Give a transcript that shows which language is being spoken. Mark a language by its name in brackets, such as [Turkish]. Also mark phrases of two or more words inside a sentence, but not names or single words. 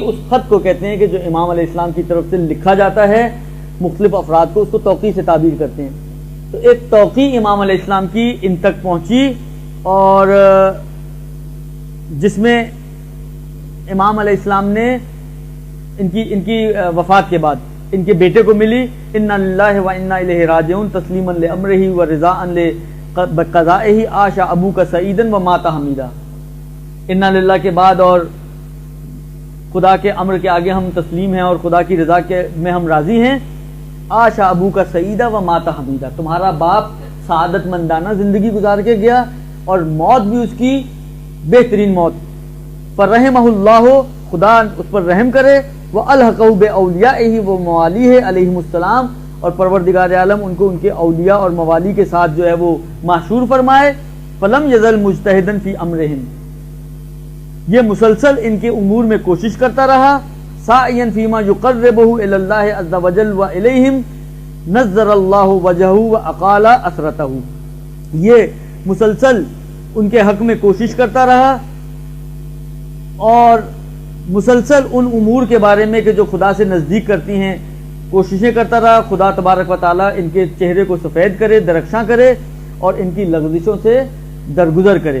[Urdu] اس خط کو کہتے ہیں کہ جو امام [Arabic] علیہ السلام [Urdu] کی طرف سے لکھا جاتا ہے مختلف افراد کو، اس کو توقی سے تعبیر کرتے ہیں، تو ایک توقی امام [Arabic] علیہ السلام [Urdu] کی ان تک پہنچی اور جس میں امام [Arabic] علیہ السلام [Urdu] نے ان کی وفات کے بعد ان کے بیٹے کو ملی، [Arabic] انا للہ و انا الیہ راجعون تسلیما لامرہ و رضاء بقضائہ عاش ابوک سعیدا و مات حمیدا. انا للہ [Urdu] کے بعد اور خدا کے امر کے آگے ہم تسلیم ہیں اور خدا کی رضا کے میں ہم راضی ہیں. [Arabic] عاش ابوک سعیدا و مات حمیدا، [Urdu] تمہارا باپ سعادت مندانہ زندگی گزار کے گیا اور موت بھی اس کی بہترین موت. [Arabic] فرحمہ اللہ، [Urdu] خدا اس پر رحم کرے. [Arabic] وَأَلْحَقَهُ بِأَوْلِيَائِهِ وَمَوَالِيهِ علیہم السلام، [Urdu] اور پروردگار عالم ان کو ان کے اولیاء اور موالی کے ساتھ جو ہے وہ محشور فرمائے. [Arabic] فَلَمْ يَزَلْ مُجْتَهِدًا فِي أَمْرِهِمْ، [Urdu] یہ مسلسل ان کے امور میں کوشش کرتا رہا. [Arabic] سَعْيًا فِي مَا يُقَرِّبُهُ إِلَى اللَّهِ عَزَّ وَجَلَّ وَإِلَيْهِمْ نَزَّرَ اللَّهُ وَجْهَهُ وَأَقَالَ أَثْرَتَهُ، [Urdu] یہ مسلسل ان کے حق میں کوشش کرتا رہا اور مسلسل ان امور کے بارے میں کہ جو خدا سے نزدیک کرتی ہیں کوششیں کرتا رہا. خدا [Arabic] تبارک و تعالیٰ [Urdu] ان کے چہرے کو سفید کرے، درخشاں کرے اور ان کی لغزشوں سے درگزر کرے.